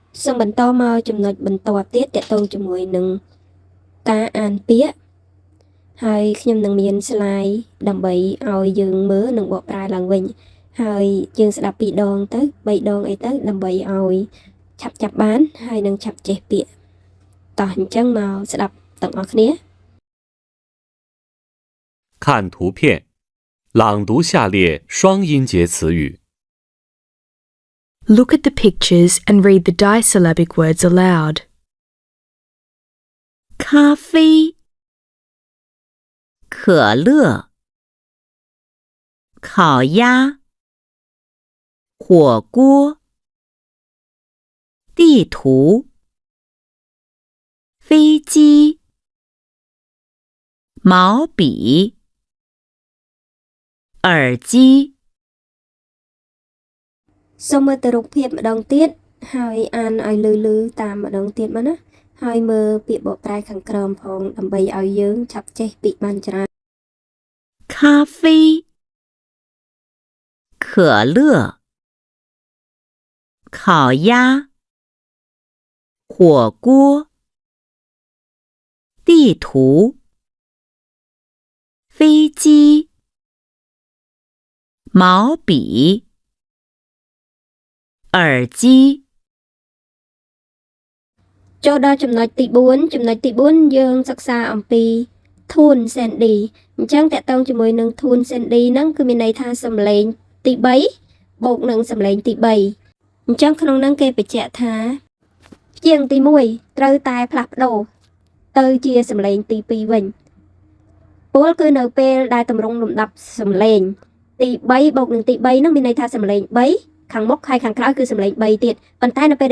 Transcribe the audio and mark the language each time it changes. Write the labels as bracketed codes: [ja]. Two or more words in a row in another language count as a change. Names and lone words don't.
[km] សូមបន្តមកចំណុចបន្ទាប់ទៀតទាក់ទងជាមួយនឹងការអានពាក្យហើយខ្ញុំនឹងមាន slide ដើម្បីឲ្យយើងមើលនិងបកប្រែឡើងវិញហើយយើងស្ដាប់2ដងទៅ3ដងអីទៅដើម្បីឲ្យឆាប់ចាប់បានហើយនឹងឆាប់ចេះពាក្យតោះអញ្ចឹងមកស្ដាប់ទាំងអស់គ្នា [zh] 看图片，朗读下列双音节词语。 [en] Look at the pictures and read the disyllabic words aloud. [zh] 咖啡、可乐、烤鸭、火锅、地图、飞机、毛笔、耳机。 [km] សូមមើលទៅរូបភាពម្ដងទៀតហើយអានឲ្យលឺៗតាមម្ដងទៀតមកណាហើយមើលពាក្យបកប្រែខាងក្រោមផងដើម្បីឲ្យយើងឆាប់ចេះពាក្យបានច្រើន [zh] 咖啡、可乐、烤鸭、火锅、地图、飞机、毛笔、耳机。 [km] ចូលដល់ចំណុចទី4ចំណុចទី4យើងសិក្សាអំពី [en] tune sandy [km] អញ្ចឹងតកតងជាមួយនឹង tune sandy ហ្នឹងគឺមានន័យថាសំឡេងទី3បូកនឹងសំឡេងទី3អញ្ចឹងក្នុងហ្នឹងគេបញ្ជាក់ថាជាងទី1ត្រូវតែផ្លាស់ប្ដូរទៅជាសំឡេងទី2វិញពលគឺនៅពេលដែលតម្រង់លំដាប់សំឡេងទី3បូកនឹងទី3ហ្នឹងមានន័យថាសំឡេង3ខាងមុខហើយខាងក្រោយគឺសំឡេង3ទៀតប៉ុន្តែនៅពេល